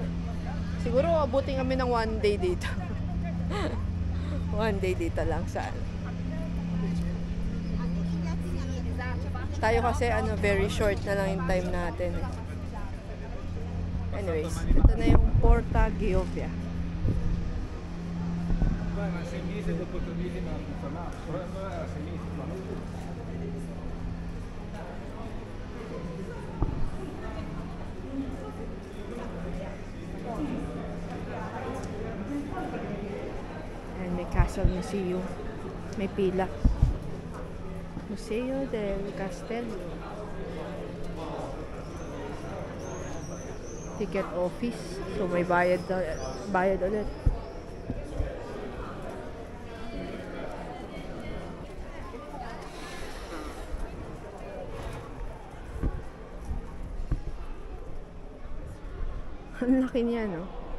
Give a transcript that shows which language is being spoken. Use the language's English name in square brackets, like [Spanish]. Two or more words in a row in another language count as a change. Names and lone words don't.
[Filipino] Siguro abutin kami ng 1 day dito. 1 day dito lang sa ano. Tayo kasi [English] very short [Filipino] na lang yung time natin, eh. Anyways, ito na yung Porta Giovia. [Italian] Ma 6 mesi dopo 3 mesi non ha funzionato, però era 6 mesi. [Filipino] Ayan, may Castle Museum. May pila. Museo del Castello. [English] Ticket office. [Filipino] So may bayad ulit. Ang laki niya, no?